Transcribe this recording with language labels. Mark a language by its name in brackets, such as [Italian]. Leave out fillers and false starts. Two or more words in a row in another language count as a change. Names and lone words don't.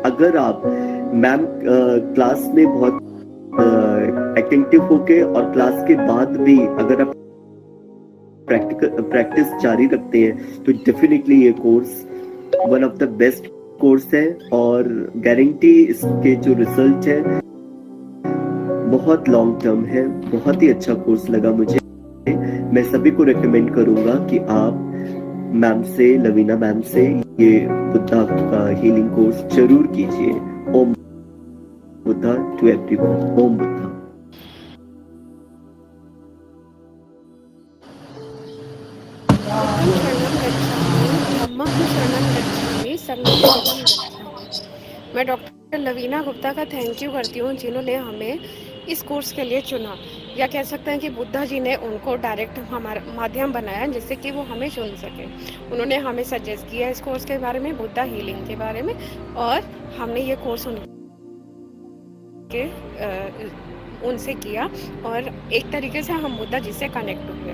[Hindi] अगर आप मैम क्लास में बहुत अटेंटिव होके और क्लास के बाद भी अगर आप प्रैक्टिस जारी रखते हैं तो डेफिनेटली ये कोर्स [English] one of the best course [Hindi] है और गारंटी इसके जो रिजल्ट है बहुत [English] long term [Hindi] है। बहुत ही अच्छा कोर्स लगा मुझे। मैं सभी को रेकमेंड करूंगा कि आप मैम से, लवीना मैम से ये बुद्धा का हीलिंग कोर्स जरूर कीजिए। [English] Om Buddha to everyone. Om Buddha. [Pali] बुद्धं शरणं गच्छामि, धम्मं शरणं गच्छामि, संघं शरणं गच्छामि। [Hindi] मैं डॉक्टर लवीना गुप्ता का [English] thank you [Hindi] करती हूँ जिन्होंने हमें इस कोर्स के लिए चुना, या कह सकते हैं कि बुद्धा जी ने उनको डायरेक्ट हमारा माध्यम बनाया जिससे कि वो हमें चुन सके। उन्होंने हमें सजेस्ट किया इस कोर्स के बारे में, बुद्धा हीलिंग के बारे में, और हमने ये कोर्स उनसे किया और एक तरीके से हम बुद्धा जी से कनेक्ट हुए।